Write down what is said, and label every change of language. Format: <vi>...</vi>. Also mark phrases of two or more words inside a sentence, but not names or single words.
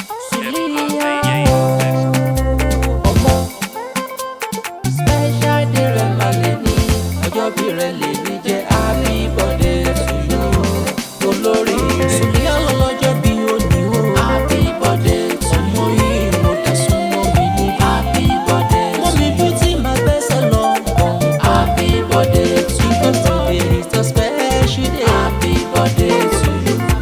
<yo>Suliya, ọmọ,</yo> <en>special day</en> <yo>rẹ mà lè ní, ọjọ́ bí rẹ lè ní jẹ́</yo> <en>happy birthday to you.</en> <yo>Olórí rẹ. Suliya lọ lọ́jọ́ bí òní o.</yo> <en>Happy birthday to you.</en> <yo>Ọmọ yìí mo dá súnmọ́ mi ní</yo> <en>happy birthday to you.</en> <yo>Mọ́mí Beauty máa gbẹ́sẹ̀ lọ.</yo> <en>Happy birthday to you. Today is a special day. Happy birthday to you.</en>